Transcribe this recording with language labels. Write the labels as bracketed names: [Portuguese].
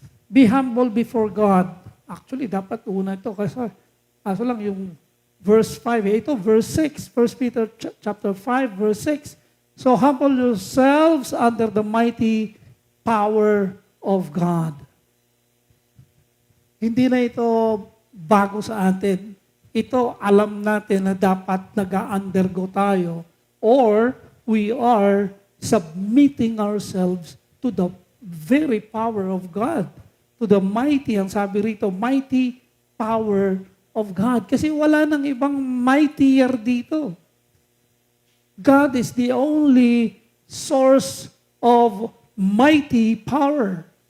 [English] Be humble before God. Actually, [Filipino] dapat una ito kasi kaso lang yung verse 5. Ito, verse 6. 1 Peter chapter 5, verse 6. [English] So humble yourselves under the mighty power of God. [Filipino] Hindi na ito bago sa atin. Ito, alam natin na dapat nag-undergo tayo [English] or we are submitting ourselves to the very power of God. To the mighty, [Filipino] ang sabi rito, [English] mighty power of God. [Filipino] Kasi wala nang ibang mightier dito. [English] God is the only source of mighty power.